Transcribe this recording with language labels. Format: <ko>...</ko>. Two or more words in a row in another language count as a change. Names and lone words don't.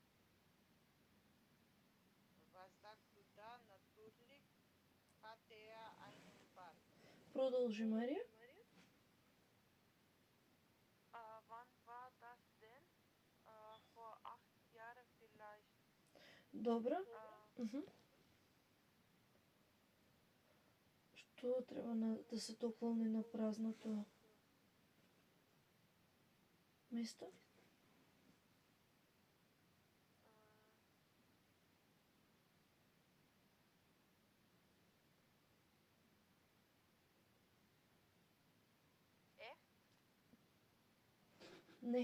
<de>Was sagst du da? Natürlich hatte er einen Bart.</de> <mk>Продолжи, Марија.</mk> <de>Wann war das denn? Vor 8 Jahren vielleicht.</de> <mk>Добро. Што треба да се дополни на празното место? Не.</mk>